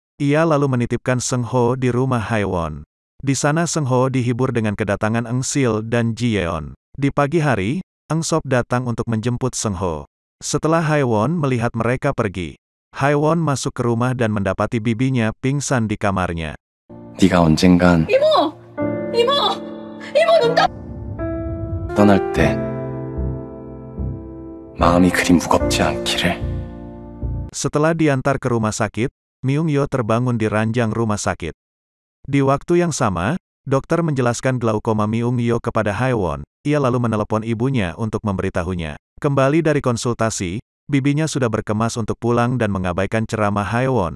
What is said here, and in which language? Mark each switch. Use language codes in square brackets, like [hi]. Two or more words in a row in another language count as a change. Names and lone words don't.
[id] Ia lalu menitipkan Seng Ho di rumah Haewon. Di sana Seng Ho dihibur dengan kedatangan Eng Sil dan Ji Yeon. Di pagi hari, Eng Sop datang untuk menjemput Seng Ho. Setelah Haewon melihat mereka pergi, Haewon masuk ke rumah dan mendapati bibinya pingsan di kamarnya. [ko] 네가 언젠간 이모! 이모! 이모 눈 떠! 떠날 때 마음이 그리 무겁지 않기를. [id] Setelah diantar ke rumah sakit, Myung-yo terbangun di ranjang rumah sakit. Di waktu yang sama, dokter menjelaskan glaukoma Myung-yo kepada Haewon. Ia lalu menelepon ibunya untuk memberitahunya. Kembali dari konsultasi, bibinya sudah berkemas untuk pulang dan mengabaikan ceramah Haewon.